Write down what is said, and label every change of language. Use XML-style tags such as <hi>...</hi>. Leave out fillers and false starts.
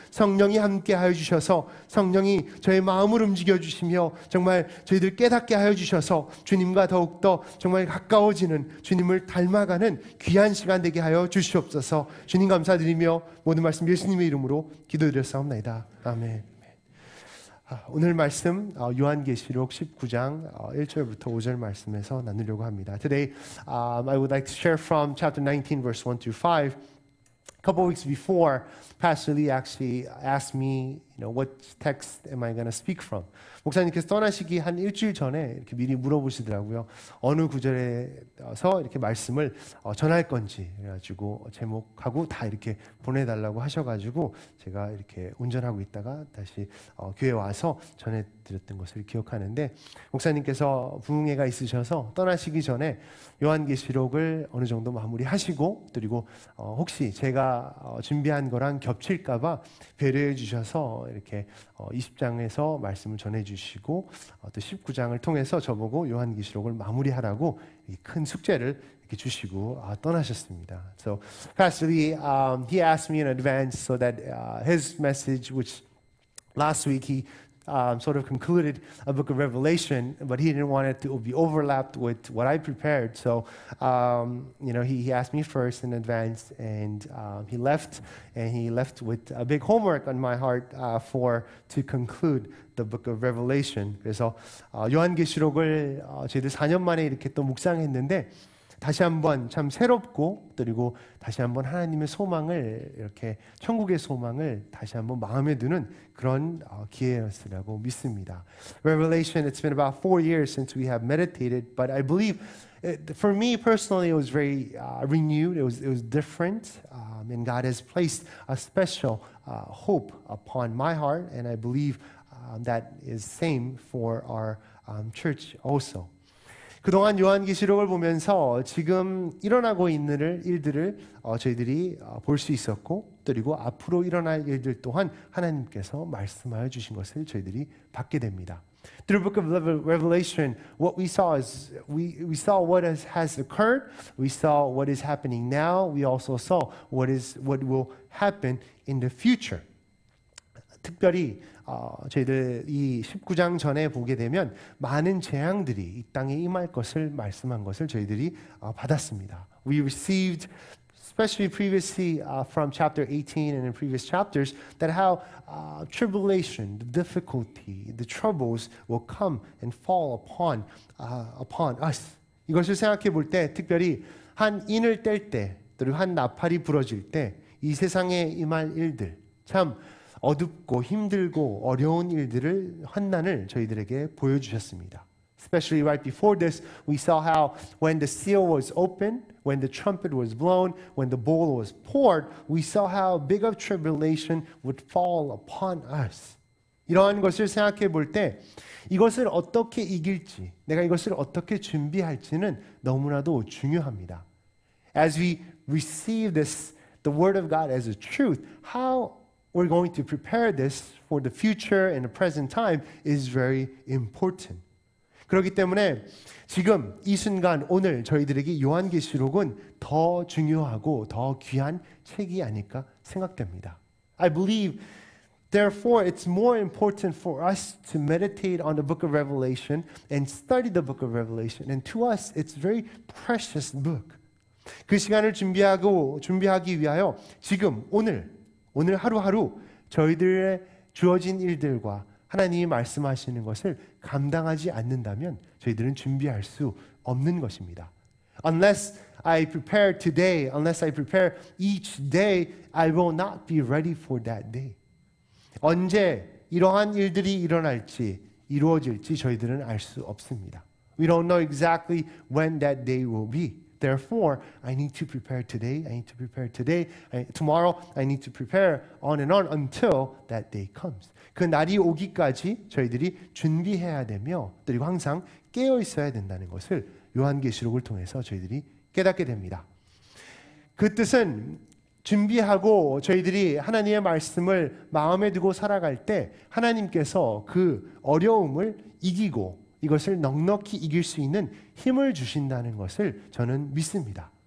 <ko>성령이 함께하여 주셔서 성령이 저의 마음을 움직여 주시며 정말 저희들 깨닫게 하여 주셔서 주님과 더욱더 정말 가까워지는 주님을 닮아가는 귀한 시간 되게 하여 주시옵소서. 주님 감사드리며 모든 말씀 예수님의 이름으로 기도드렸사옵나이다. 아멘. 오늘 말씀 요한계시록 19장 1절부터 5절 말씀에서 나누려고 합니다.</ko> <en>Today I would like to share from chapter 19 verse 1 through 5. A couple weeks before, Pastor Lee actually asked me, what text am I going to speak from?</en> <ko>목사님께서 떠나시기 한 일주일 전에 이렇게 미리 물어보시더라고요. 어느 구절에서 이렇게 말씀을 전할 건지 그래가지고 제목하고 다 이렇게 보내달라고 하셔가지고 제가 이렇게 운전하고 있다가 다시 교회 와서 전해드렸던 것을 기억하는데 목사님께서 부흥회가 있으셔서 떠나시기 전에 요한계시록을 어느 정도 마무리하시고 그리고 혹시 제가 준비한 거랑 겹칠까봐 배려해 주셔서 이렇게 20장에서 말씀을 전해주시고 또 19장을 통해서 저보고 요한계시록을 마무리하라고 큰 숙제를 이렇게 주시고 떠나셨습니다.</ko> <en>So Pastor Lee, he asked me in advance so that his message, which last week he sort of concluded a book of Revelation, but he didn't want it to be overlapped with what I prepared. So, he asked me first in advance, and he left with a big homework on my heart to conclude the book of Revelation.</en> <ko>그래서 요한계시록을 저희들 4년 만에 이렇게 또 묵상했는데 다시 한번 참 새롭고 그리고 다시 한번 하나님의 소망을 이렇게 천국의 소망을 다시 한번 마음에 두는 그런 기회였으라고 믿습니다.</ko> <en>Revelation, it's been about 4 years since we have meditated, but I believe for me personally it was very renewed. It was different, and God has placed a special hope upon my heart, and I believe that is same for our church also.</en> <ko>그동안 요한계시록을 보면서 지금 일어나고 있는 일들을 저희들이 볼 수 있었고 그리고 앞으로 일어날 일들 또한 하나님께서 말씀하여 주신 것을 저희들이 받게 됩니다.</ko> <en>Through the book of Revelation, what we saw is we saw what has occurred, we saw what is happening now, we also saw what will happen in the future.</en> <ko>특별히 저희들 이 19장 전에 보게 되면 많은 재앙들이 이 땅에 임할 것을 말씀한 것을 저희들이 받았습니다.</ko> <en>We received, especially previously from chapter 18 and in previous chapters, that how tribulation, the difficulty, the troubles will come and fall upon us.</en> <ko>이것을 생각해 볼 때 특별히 한 인을 뗄 때, 그리고 한 나팔이 부러질 때 이 세상에 임할 일들 참 어둡고 힘들고 어려운 일들을 환난을 저희들에게 보여주셨습니다.</ko> <en>Especially right before this, we saw how when the seal was opened, when the trumpet was blown, when the bowl was poured, we saw how big of tribulation would fall upon us.</en> <ko>이러한 것을 생각해 볼 때 이것을 어떻게 이길지, 내가 이것을 어떻게 준비할지는 너무나도 중요합니다.</ko> <en>As we receive this, the word of God as a truth, how we're going to prepare this for the future and the present time is very important.</en> <ko>그렇기 때문에 지금 이 순간 오늘 저희들에게 요한계시록은 더 중요하고 더 귀한 책이 아닐까 생각됩니다.</ko> <en>I believe therefore it's more important for us to meditate on the book of Revelation and study the book of Revelation. And to us it's a very precious book.</en> <ko>그 시간을 준비하기 위하여 지금 오늘 하루하루 저희들의 주어진 일들과 하나님이 말씀하시는 것을 감당하지 않는다면 저희들은 준비할 수 없는 것입니다.</ko> <en>Unless I prepare today, unless I prepare each day, I will not be ready for that day.</en> <ko>언제 이러한 일들이 일어날지, 이루어질지 저희들은 알 수 없습니다.</ko> <en>We don't know exactly when that day will be. Therefore, I need to prepare today. I need to prepare today. Tomorrow, I need to prepare on and on until that day comes.</en> <ko>그 날이 오기까지 저희들이 준비해야 되며 그리고 항상 깨어 있어야 된다는 것을 요한계시록을 통해서 저희들이 깨닫게 됩니다. 그 뜻은 준비하고 저희들이 하나님의 말씀을 마음에 두고 살아갈 때 하나님께서 그 어려움을 이기고 이것을 넉넉히 이길 수 있는 힘을 주신다는 것을 저는 믿습니다.</ko>